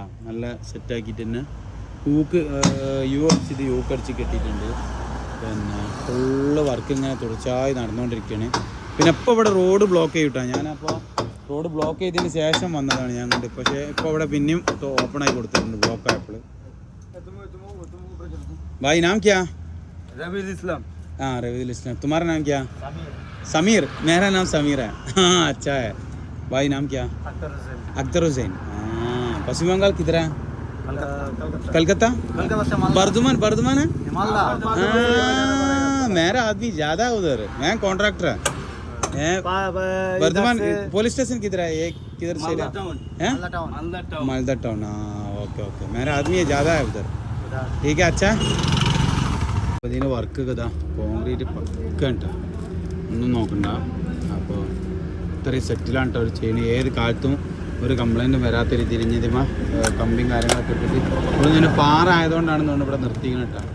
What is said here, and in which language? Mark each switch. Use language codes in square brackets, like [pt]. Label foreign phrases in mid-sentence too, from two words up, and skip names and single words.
[ml] നല്ല സെറ്റാക്കിയിട്ട് തന്നെ [en] hook hook [ml] അടിച്ച് കെട്ടിയിട്ടുണ്ട്. പിന്നെ [en] full work [ml] ഇങ്ങനെ തുടർച്ചയായി നടന്നുകൊണ്ടിരിക്കുകയാണ്. പിന്നെ ഇപ്പോൾ ഇവിടെ [en] road block [ml] ചെയ്തിട്ടാ. ഞാനപ്പോൾ [en] road block [ml] ചെയ്തതിന് ശേഷം വന്നതാണ് ഞാൻ കണ്ട്. പക്ഷേ ഇപ്പോൾ ഇവിടെ പിന്നെയും ഓപ്പണായി കൊടുത്തിട്ടുണ്ട് ബ്ലോക്ക് ആയപ്പോൾ. [hi] भाई नाम क्या? रवील इस्लाम। हाँ रवील इस्लाम। तुम्हारा नाम क्या? समीर। मेरा नाम समीर है। हाँ अच्छा है। भाई नाम क्या? अख्तर हुसैन। हाँ पश्चिम बंगाल किधर है? कलकत्ता। बर्धमान है। मेरा आदमी ज़्यादा है उधर। मैं कॉन्ट्रैक्टर है। बर्धमान पुलिस स्टेशन किधर है? ये किधर से है? मालदा टाउन। हाँ ओके मेरा आदमी ज़्यादा है उधर। ठीक है अच्छा. [ml] അപ്പോൾ ഇതിന് വർക്കൊക്കെ ഇതാ കോൺക്രീറ്റ് പക്ക കേട്ടോ. ഒന്നും നോക്കണ്ട. അപ്പോൾ ഇത്രയും സെറ്റിലാണ് കേട്ടോ അവർ ചെയ്യുന്നത്. ഏത് കാലത്തും ഒരു കംപ്ലൈൻറ്റും വരാത്ത രീതിയിൽ ഇതിമ കമ്പിയും കാര്യങ്ങളൊക്കെ ഇട്ടിട്ട് ഇവിടെ ഇങ്ങനെ പാറ ആയതുകൊണ്ടാണ് തോന്നുന്നു ഇവിടെ നിർത്തിക്കുന്നത് കേട്ടോ.